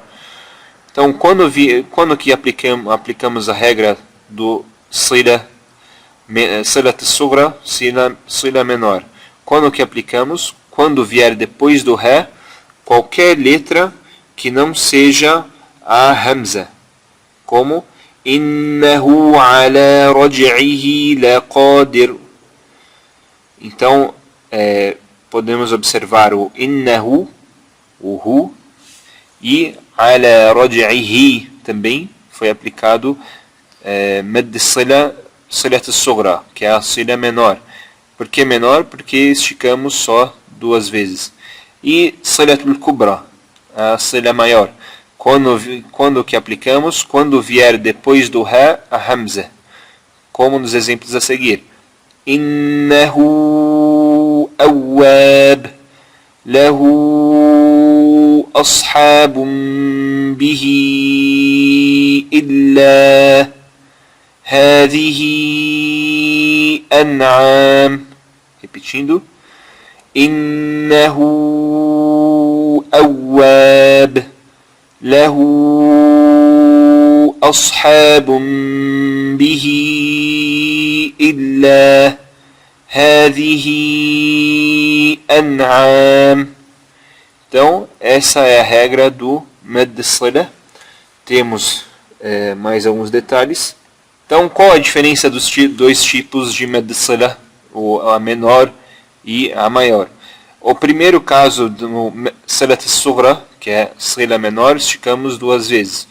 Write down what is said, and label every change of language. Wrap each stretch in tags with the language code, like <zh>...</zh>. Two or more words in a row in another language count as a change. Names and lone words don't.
<pt>Então quando que aplicamos a regra do Sila as-Sughra, Sila menor? Quando que aplicamos? Quando vier depois do Ré qualquer letra que não seja a Hamza, como innahu</pt> <ar>على رجعه لقادر.</ar> <pt>Então podemos observar o innahu, o hu, e</pt> <ar>على رجعه</ar> <pt>também foi aplicado Madd al-Sila, Silat as-Sughra, que é a Sila menor. Por que menor? Porque esticamos só 2 vezes. E Silat al-Kubra, a Sila maior. Quando que aplicamos? Quando vier depois do Ré a Hamza, como nos exemplos a seguir.</pt> <ar>إنه أواب له أصحاب به إلا هذه أنعام. Repetindo. إنه أواب, له أصحاب به إلا هذه أنعام.</ar> <pt>Então, essa é a regra do Madd al-Sila. Temos mais alguns detalhes. Então, qual a diferença dos 2 tipos de Madd al-Sila, a menor e a maior? O primeiro caso do Silat as-Sughra, que é Sila menor, esticamos 2 vezes.</pt>